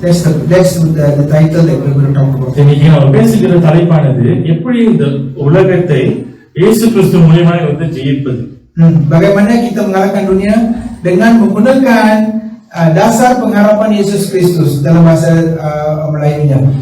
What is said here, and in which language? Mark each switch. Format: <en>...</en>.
<en>That's the title that we're going to talk about.</en> <ta>இன்னைக்கு நம்ம பேசுகிற தலைப்பானது எப்படி இந்த உலகத்தை இயேசு கிறிஸ்து மூலமாக ஜெயிப்பது.</ta> <ms>Bagaimana kita mengalahkan dunia dengan menggunakan dasar pengharapan Yesus Kristus dalam bahasa Melayunya.</ms>